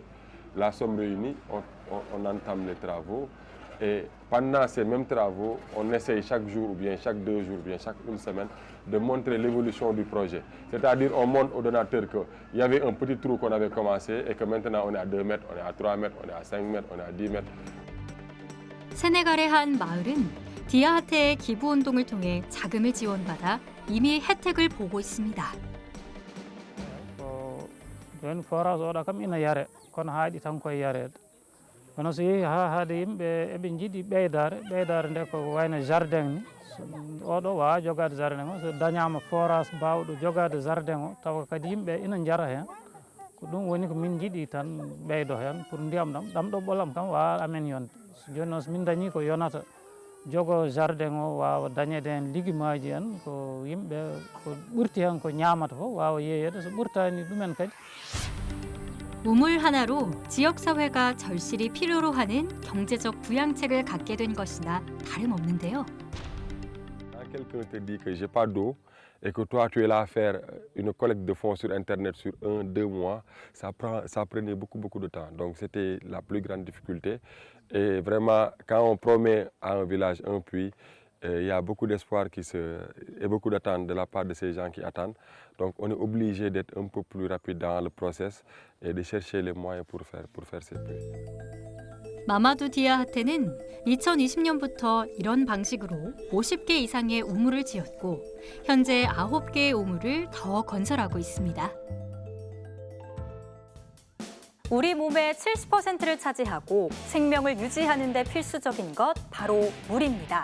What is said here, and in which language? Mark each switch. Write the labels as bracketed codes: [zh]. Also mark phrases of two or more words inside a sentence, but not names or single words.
[fr] La somme réunie, on entame les travaux. Et pendant ces mêmes travaux, on essaye chaque jour, ou bien chaque 2 jours, ou bien chaque 1 semaine, de montrer l'évolution du projet. C'est-à-dire, on montre au donateur qu'il y avait un petit trou qu'on avait commencé et que maintenant on est à 2 mètres, on est à 3 mètres, on est à 5 mètres, on est à 10 mètres. [ko] 세네갈의 한 마을은 디아하테의 기부 운동을 통해 자금을 지원받아 이미 혜택을 보고 있습니다. [ff] joni forage oɗo kam ina yare kono haaɗi tan koye yarede kono so yeehi ha haade yimɓe eɓe jiiɗi ɓeydare nde ko wayno jardin ni oɗo wawa jogade jardin o so dañama forage bawɗo jogade jardin o tawa kadi yimɓe ina jara hen ko ɗum woni ko min jiiɗi tan ɓeydo hen pour ndiyam ɗam ɗo ɓolam kam wawa amen yonde joni noon so min dañi ko yonata jogo jardin o wawa dañede hen lijumaji en ko yimɓe ko ɓurti hen ko ñamata fof wawa yeeyede so ɓurtani ɗumen kadi [ko] 우물 하나로 지역사회가 절실히 필요로 하는 경제적 부양책을 갖게 된 것이나 다름없는데요. [fr] Quand quelqu'un te dit que j'ai pas d'eau et que toi tu es là à faire une collecte de fonds sur Internet sur 1-2 mois, ça prenait beaucoup de temps. Donc c'était la plus grande difficulté. Et vraiment, quand on promet à un village un puits, il y a beaucoup d'espoir et beaucoup d'attente de la part de ces gens qui attendent. Donc on est obligé d'être un peu plus rapide dans le process et de chercher les moyens pour faire ces puits. [ko] 마마두 디아하테는 2020년부터 이런 방식으로 50개 이상의 우물을 지었고 현재 9개의 우물을 더 건설하고 있습니다. 우리 몸의 70%를 차지하고 생명을 유지하는 데 필수적인 것 바로 물입니다.